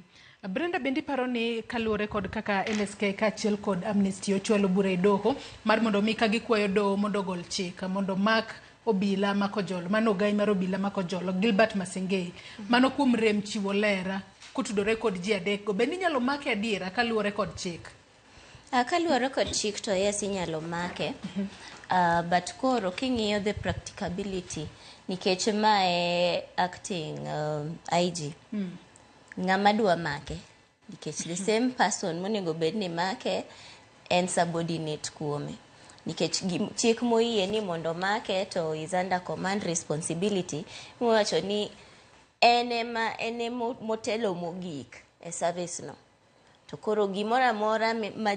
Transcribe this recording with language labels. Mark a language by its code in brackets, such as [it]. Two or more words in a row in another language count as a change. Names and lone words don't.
[luo] Brenda bendi paro ni kaluore kod kaka LSK kachiel kod Amnesty ochwalo bura e doho mar mondo mi ka gikwayo doho mondo gol chik mondo mak obila mako jolo mano gai mar obila mako jolo Gilbert Masengei mano kuom rem chiwo lera kutudore kod ji adek go bendi nyalo make adiera kaluore kod chik. Kaluore kod chik to yes inyalo make but koro king'iyo [en] the practicability [luo] nikech mae [en] acting IG [luo] ng'ama dwa make nikech [en] the same person [luo] monego bed ni make en subordinate kuome nikech chik moyie ni mondo make to [en] is under command responsibility [luo] mowacho ni ene motelo mogik e service no to koro gimoro amora